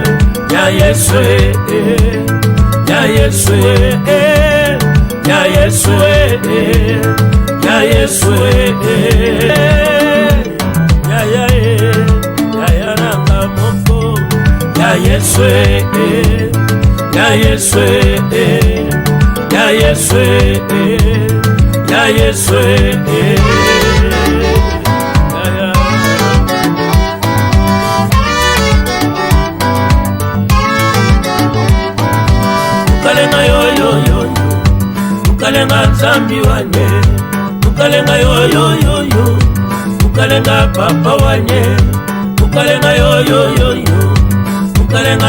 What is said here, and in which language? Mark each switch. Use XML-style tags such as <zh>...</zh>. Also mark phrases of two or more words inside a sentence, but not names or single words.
<ln>Ya Yesu, ya Yesu, ya Yesu, ya Yesu, ya Yaranga moko. Ya Yesu, ya Yesu, ya Yesu,</ln> <lua>ya Yesu Mukalenga yoyoyo Mukalenga nzambi wanye Mukalenga yoyoyo Mukalenga papa wanye Mukalenga yoyoyo Mukalenga</lua>